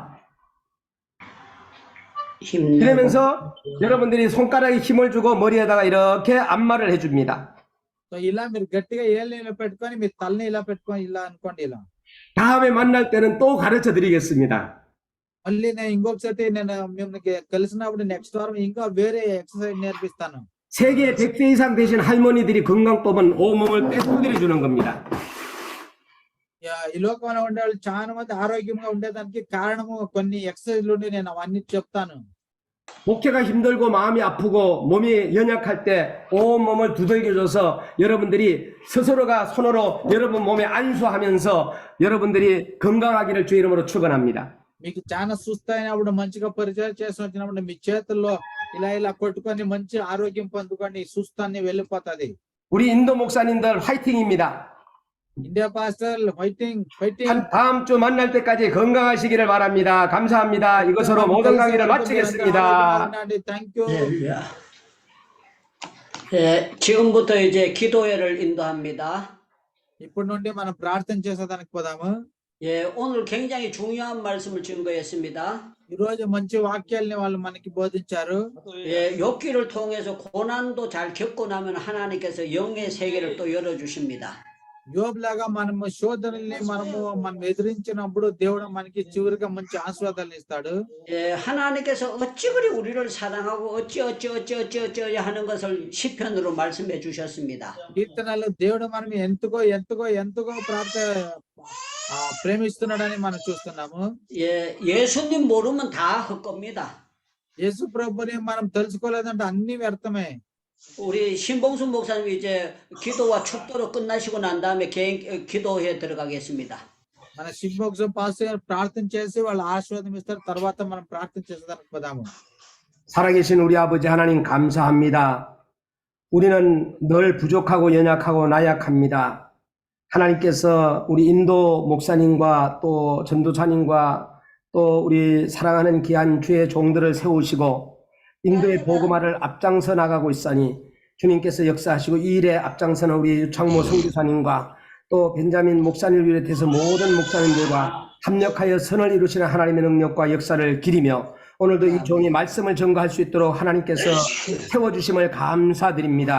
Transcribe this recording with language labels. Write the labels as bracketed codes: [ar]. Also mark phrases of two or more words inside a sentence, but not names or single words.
[ko] 이러면서 여러분들이 손가락에 힘을 주고 머리에다가 이렇게 안마를 해줍니다. [te] సో ఇలా మీరు గట్టిగా ఏళ్ళు ఇలా పెట్టుకొని మీ తలని ఇలా పెట్టుకొని ఇలా అనుకోండి. ఇలా [ko] 다음에 만날 때는 또 가르쳐 드리겠습니다. [te] మళ్ళీ నేను ఇంకొకసారి నేను మిమ్మల్ని కలిసినప్పుడు నెక్స్ట్ వారం ఇంకా వేరే ఎక్సర్సైజ్ నేర్పిస్తాను. [ko] 세계 100세 이상 되신 할머니들이 건강법은 온몸을 빼두드려 주는 겁니다. [te] ఈ లోకంలో ఉండే వాళ్ళు చాలా మంది ఆరోగ్యంగా ఉండేదానికి కారణము కొన్ని ఎక్సర్సైజ్లు ఉండి నేను అవన్నీ చెప్తాను. [ko] 목회가 힘들고 마음이 아프고 몸이 연약할 때 온몸을 두들겨줘서 여러분들이 스스로가 손으로 여러분 몸에 안수하면서 여러분들이 건강하기를 주의 이름으로 축원합니다. [te] మీకు చాలా సుస్థ అయినప్పుడు మంచిగా పరిచయం చేసి వచ్చినప్పుడు మీ చేతుల్లో ఇలా ఇలా కొట్టుకొని మంచి ఆరోగ్యం పొందుకొని సుస్థాన్ని వెళ్ళిపోతుంది. [ko] 우리 인도 목사님들 화이팅입니다. [en] India pastor fighting fighting. [ko] 다음 주 만날 때까지 건강하시기를 바랍니다. 감사합니다. 이것으로 모든 강의를 마치겠습니다. [en] Thank you. [ko] 예, 지금부터 이제 기도회를 인도합니다. [te] ఇప్పటి నుండి మనం ప్రార్థన చేసేదానికి పోదాము. [ko] 예, 오늘 굉장히 중요한 말씀을 증거했습니다. [te] ఈ రోజు మంచి వాక్యాల్ని వాళ్ళు మనకి బోధించారు. [ko] 예, 욥기를 통해서 고난도 잘 겪고 나면 하나님께서 영의 세계를 또 열어주십니다. [te] యోబ్ లాగా మనము శోధనల్ని మనం ఎదిరించినప్పుడు దేవుడు మనకి చివరిగా మంచి ఆశీర్వాదాలు ఇస్తాడు. [ko] 예, 하나님께서 어찌 그리 우리를 사랑하고 어찌 하는 것을 시편으로 말씀해 주셨습니다. [te] కీర్తనలు దేవుడు మనం ఎంతగో ప్రేమిస్తున్నాడని మనం చూస్తున్నాము. [ko] 예, 예수님 모르면 다 헛겁니다. [te] యేసు ప్రభుని మనం తెలుసుకోలేదంటే అన్ని వ్యర్థమే. [ko] 우리 신봉순 목사님 이제 기도와 축도로 끝나시고 난 다음에 개인 기도회에 들어가겠습니다. [te] మన సింబోక్స్ పాస్ ప్రార్థన చేసి వాళ్ళు ఆశీర్వాదం ఇస్తారు. తర్వాత మనం ప్రార్థన చేసేదానికి పోదాము. [ko] 살아계신 우리 아버지 하나님 감사합니다. 우리는 늘 부족하고 연약하고 나약합니다. 하나님께서 우리 인도 목사님과 또 전도사님과 또 우리 사랑하는 귀한 주의 종들을 세우시고 인도의 복음화를 앞장서 나가고 있으니 주님께서 역사하시고 이 일에 앞장서는 우리 유창모 선교사님과 또 벤자민 목사님을 비롯해서 모든 목사님들과 합력하여 선을 이루시는 하나님의 능력과 역사를 기리며 오늘도 이 종이 말씀을 전가할 수 있도록 하나님께서 세워주심을 감사드립니다.